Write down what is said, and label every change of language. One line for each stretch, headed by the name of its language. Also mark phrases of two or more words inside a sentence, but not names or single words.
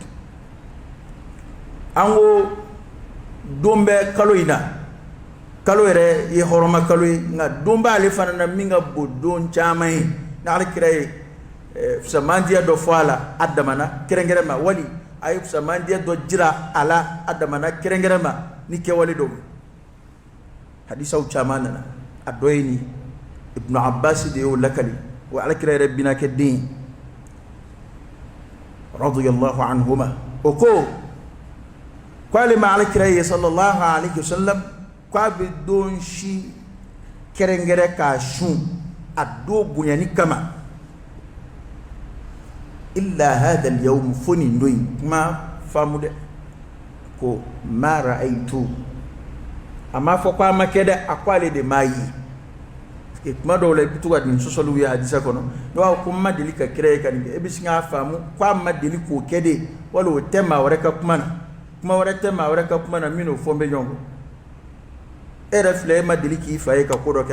Bambara: an ko don bɛ kalo in na kalo yɛrɛ ye hɔrɔma kalo ye nka don b'ale fana na min ka bon don caman ye ni Alakira ye fisamandiya dɔ fɔ a la a damana kɛrɛnkɛrɛn ma wali a ye fisamandiya dɔ jira a la a damana kɛrɛnkɛrɛn ma ni kɛwale dɔw hadisaw caman nana a dɔ ye nin Ibn Abbas de y'o lakali o Alakira yɛrɛ bina kɛ den
Arabic: رضي الله عنهما
Bambara: o ko k'ale ma Alakira ye
Arabic: صلى الله عليه وسلم
Bambara: k'a bɛ don si kɛrɛnkɛrɛn k'a sun a don bonyani kama
Arabic: إلا هذا اليوم
Bambara: fo nin don in kuma faamu dɛ ko
Arabic: ما رأيت
Bambara: a m'a fɔ ko a ma kɛ dɛ a ko ale de m'a ye kuma dɔw la i bɛ to ka nin sɔsɔliw ye hadisa kɔnɔ ne b'a fɔ ko n ma deli ka kira ye ka nin kɛ e bɛ sin k'a faamu ko a ma deli k'o kɛ de wala o tɛ maa wɛrɛ ka kuma na kuma wɛrɛ tɛ maa wɛrɛ ka kuma na min n'o fɔ n bɛ ɲɔgɔn kɔ e yɛrɛ filɛ e ma deli k'i fa ye ka ko dɔ kɛ